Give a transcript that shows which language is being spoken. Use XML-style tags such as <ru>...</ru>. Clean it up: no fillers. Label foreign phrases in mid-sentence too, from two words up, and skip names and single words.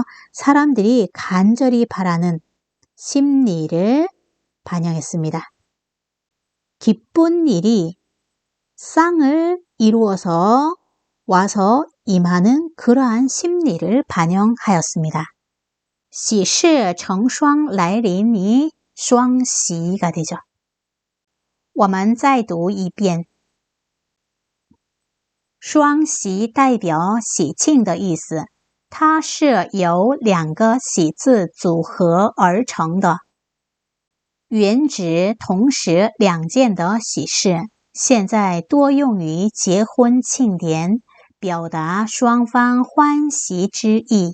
<ko>사람들이 간절히 바라는 심리를 반영했습니다. 기쁜 일이 쌍을 이루어서 와서 임하는 그러한 심리를 반영하였습니다.</ko> <zh>喜事成双来临</zh> <ko>이双喜 가 되죠.</ko> <zh>我们再读一遍。双喜代表喜庆的意思，它是由两个喜字组合而成的，原指同时两件的喜事，现在多用于结婚庆典，表达双方欢喜之意。</zh>